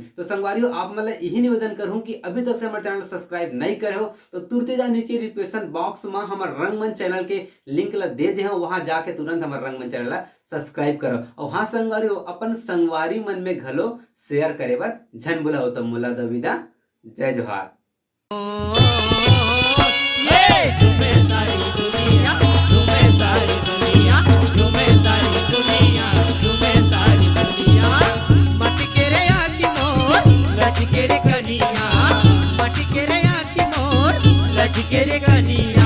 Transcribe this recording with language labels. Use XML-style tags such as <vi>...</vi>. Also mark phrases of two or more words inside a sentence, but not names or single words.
<hne>तो संगवारियों, आप मन यही निवेदन करूँ कि अभी तक से हमारे चैनल सब्सक्राइब नहीं करे हो तो तुरंत जा नीचे डिस्क्रिप्शन बॉक्स में हमारे रंगमंच चैनल के लिंक ला दे दे, वहां जाके तुरंत हमारे रंगमंच चैनल ला सब्सक्राइब करो। और हाँ संगवारी, अपन संगवारी मन में घलो शेयर करे बर झन बुलाओ। तो मुला दविदा, जय जोहार। ये झूमे सारी दुनिया, झूमे सारी दुनिया, झूमे सारी दुनिया, झूमे सारी दुनिया। मटके रे आँखी मोर लचके रे कनिया, मटके रे आँखी मोर लचके रे कनिया।</hne>